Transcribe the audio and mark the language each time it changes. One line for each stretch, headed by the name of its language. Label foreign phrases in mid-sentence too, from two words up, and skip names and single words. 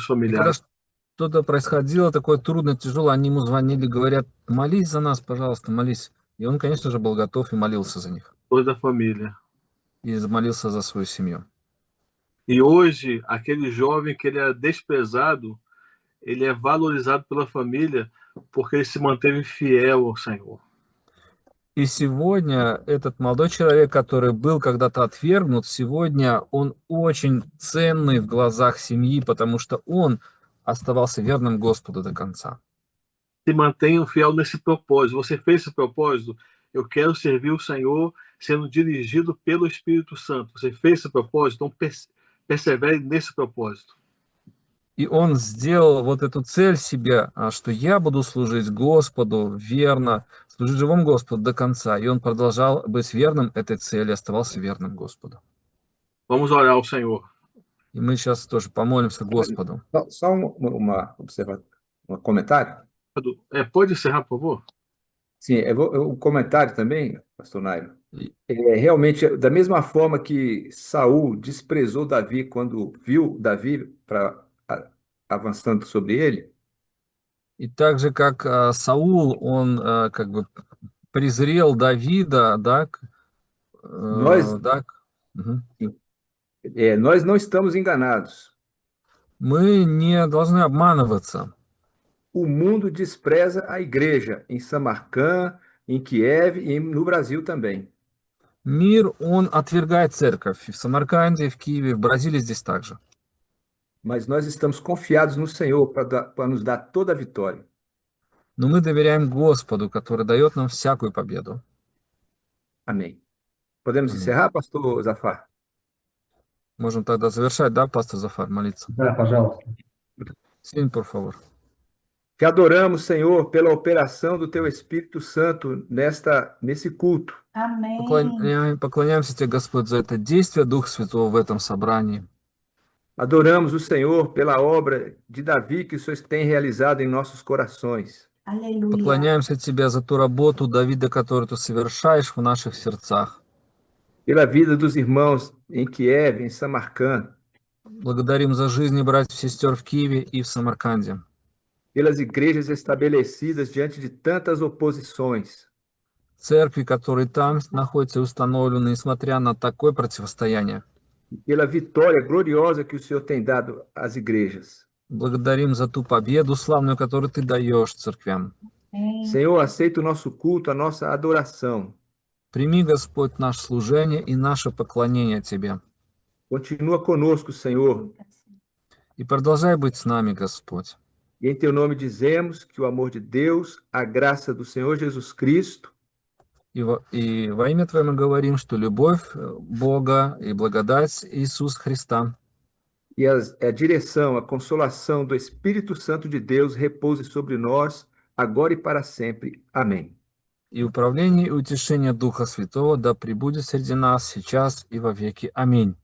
Russian: И когда
Portuguese: familiares,
Russian: что-то происходило такое трудно, тяжело, они ему звонили, говорят, молись за нас, пожалуйста, молись. И он, конечно же, был готов и молился за них.
Portuguese: toda a família.
Russian: И молился за свою семью.
Portuguese: E hoje, aquele jovem que ele era desprezado, ele é valorizado pela família porque ele se manteve fiel ao Senhor.
Russian: И сегодня этот молодой человек, который был когда-то отвергнут, сегодня он очень ценный в глазах семьи, потому что он оставался верным Господу до конца.
Portuguese: Se mantenham fiel nesse propósito. Você fez esse propósito? Eu quero servir o Senhor sendo dirigido pelo Espírito Santo. Você fez esse propósito? Então persevere nesse propósito.
Russian: И он сделал вот эту цель себе, что я буду служить Господу верно, служить живому Господу до конца. И он продолжал быть верным этой цели, оставался верным Господу.
Portuguese: Vamos orar ao Senhor.
Russian: И мы сейчас тоже помолимся Господу.
Portuguese: Só um comentário? Pode encerrar, por favor? Sim, um comentário também, pastor Nairo. E- Realmente, da mesma forma que Saul desprezou Davi quando viu Davi avançando sobre ele,
Russian: И так же, как Саул, он как бы презрел Давида, да,
Portuguese: nós,
Russian: да, мгм.
Portuguese: nós não estamos enganados.
Russian: Мы не должны обманываться.
Portuguese: O mundo despreza a igreja em Samarcã, em Kiev e no Brasil também.
Russian: Мир, он отвергает церковь и в Самарканде, и в Киеве, в Бразилии здесь также.
Portuguese: Mas nós estamos confiados no Senhor para nos dar toda a vitória.
Russian: Но мы доверяем Господу, который дает нам всякую победу.
Portuguese: Amém. Podemos Amém. encerrar, pastor Zafar?
Russian: Можем тогда завершать, да, пастор Зафар, молиться? Да, пожалуйста.
Portuguese: Sim, por favor. Te adoramos, Senhor, pela operação do Teu Espírito Santo nesse culto. Amém.
Russian: Поклоняемся Тебе, Господь, за это действие Духа Святого в этом собрании.
Portuguese: Adoramos o Senhor pela obra de Davi que o Senhor tem realizado em nossos corações. Aleluia.
Russian: Поклоняемся Тебе за ту работу Давида, которую Ты совершаешь в наших сердцах.
Portuguese: Pela vida dos irmãos em Kiev, em Samarcã.
Russian: Благодарим за жизни братьев и сестер в Киеве и в Самарканде.
Portuguese: Pelas igrejas estabelecidas diante de tantas oposições.
Russian: Церкви, которые там находятся и установлены, несмотря на такое противостояние.
Portuguese: Pela vitória gloriosa que o Senhor tem dado às igrejas.
Russian: Благодарим за ту победу славную, которую ты даешь церквям.
Portuguese: Senhor, aceita o nosso culto, a nossa adoração.
Russian: Прими, Господь, наше служение и наше поклонение Тебе.
Portuguese: Continua conosco, Senhor.
Russian: И продолжай быть с нами, Господь.
Portuguese: E em teu nome dizemos que o amor de Deus, a graça do Senhor Jesus Cristo
Russian: И во имя Твое мы говорим, что любовь Бога и благодать Иисуса Христа
Portuguese: e a direção, a consolação do Espírito Santo de Deus repouse sobre nós, agora e para sempre. Amém.
Russian: и управление и утешение Духа Святого да пребудет среди нас сейчас и во веки. Аминь.